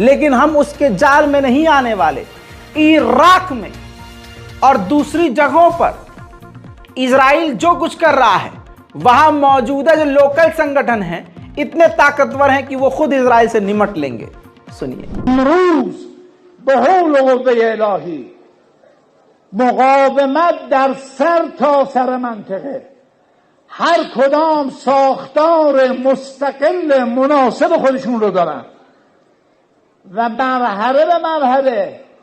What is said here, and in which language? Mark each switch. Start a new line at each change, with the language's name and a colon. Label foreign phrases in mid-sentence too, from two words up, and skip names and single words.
Hindi: लेकिन हम उसके जाल में नहीं आने वाले। इराक में और दूसरी जगहों पर इजराइल जो कुछ कर रहा है, वहां मौजूदा जो लोकल संगठन हैं इतने ताकतवर हैं कि वो खुद इजराइल से निमट लेंगे। सुनिए।
Persian: مقاومت در سر تا سر منطقه هر کدام ساختار مستقل مناسب خودشون رو دارن و مرحله به مرحله